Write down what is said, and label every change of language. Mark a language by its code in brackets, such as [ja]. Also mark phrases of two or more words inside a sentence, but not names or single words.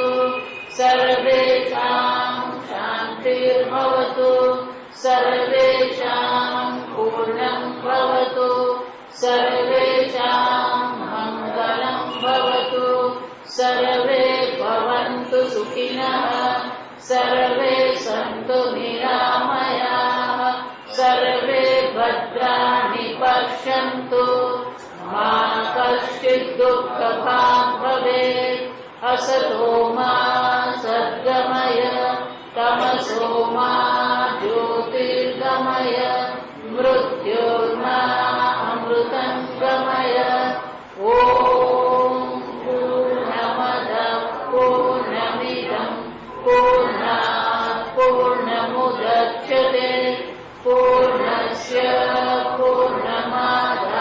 [sa] સર્વેષાં શાંતિર્ભવતુ સર્વેષાં પૂર્ણં ભવતુ સર્વેષાં મંગલં ભવતુ સર્વે ભવन्तુ સુખિનઃ સર્વે સन्तુ નિરામયાઃ સર્વે ભદ્રાણિ પશ્યन्तુ મા કશ્ચિદ દુઃખભાગ્ ભવેत् असतो मा सद्गमय तमसो मा ज्योतिर्गमय मृत्योर्मा अमृतं गमय ओम पूर्णमद पूर्णमिदं पूर्णात् पूर्णमुदच्यते पूर्णस्य पूर्णमादाय